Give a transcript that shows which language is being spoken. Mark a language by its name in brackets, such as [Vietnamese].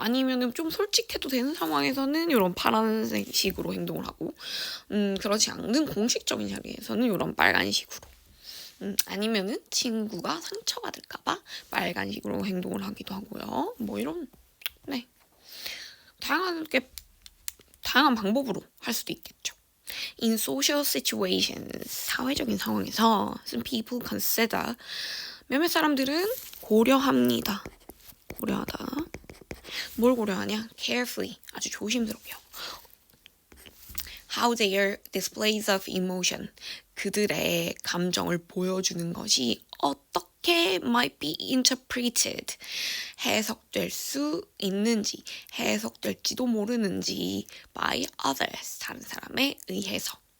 [Korean] 아니면은 좀 솔직해도 되는 상황에서는 이런 파란색식으로 행동을 하고, 그렇지 않는 공식적인 자리에서는 이런 빨간식으로 아니면은 친구가 상처받을까봐 말간식으로 행동을 하기도 하고요. 뭐 이런 네 다양한 방법으로 할 수도 있겠죠. [English] In social situations, [Korean] 사회적인 상황에서 [English] some people consider [Korean] 몇몇 사람들은 고려합니다. 고려하다. 뭘 고려하냐? [English] Carefully, [Korean] 아주 조심스럽게요. [English] How their displays of emotion, [Korean] 그들의 감정을 보여주는 것이 어떻게 [English] might be interpreted, [Korean] 해석될 수 있는지, 해석될지도 모르는지 [English] by others, [Korean] 다른 사람에 의해서.